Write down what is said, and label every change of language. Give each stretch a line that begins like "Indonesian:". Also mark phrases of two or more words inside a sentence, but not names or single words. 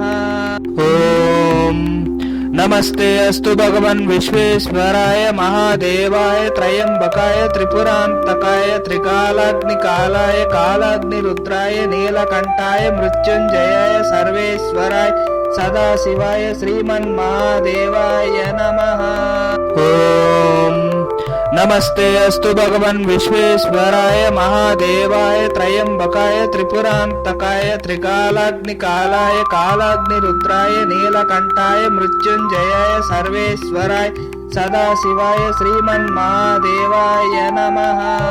Sanskrit: ओम नमस्ते अस्तु भगवन् विश्वेश्वराय महादेवाय त्रयंबकाय त्रिपुरान्तकाय त्रिकालाग्निकालाय कालाग्निरुद्राय नीलकण्ठाय मृत्युञ्जयाय सर्वेश्वराय सदाशिवाय श्रीमन्महादेवाय नमः। ఓం నమస్తే అస్తు భగవన్ విశ్వేశ్వరాయ మహాదేవాయ త్రయంబకాయ త్రిపురాంతకాయ త్రికాలాగ్నికాలాయ కాలాగ్నిరుద్రాయ నీలకంఠాయ మృత్యుంజయాయ సర్వేశ్వరాయ సదాశివాయ శ్రీమన్మహాదేవాయ నమః.